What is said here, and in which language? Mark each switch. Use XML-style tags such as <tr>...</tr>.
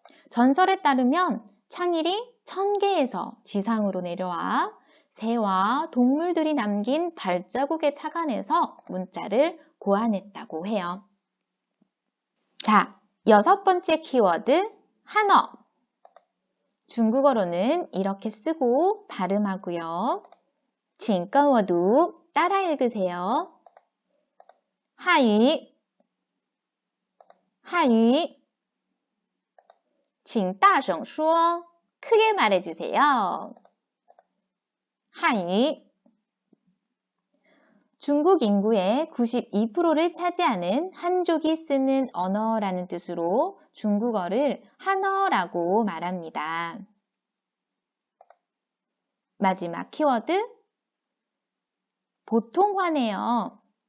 <ko>전설에 따르면 창일이 천계에서 지상으로 내려와 새와 동물들이 남긴 발자국에 착안해서 문자를 고안했다고 해요. 자, 여섯 번째 키워드, 한어. 중국어로는 이렇게 쓰고 발음하고요.</ko> <zh>请跟我读,</zh> <ko>따라 읽으세요.</ko> <zh>汉语汉语请大声说,</zh> <ko>크게 말해주세요. 汉语 중국 인구의 92%를 차지하는 한족이 쓰는 언어라는 뜻으로 중국어를 한어라고 말합니다. 마지막 키워드, 보통화네요.</ko>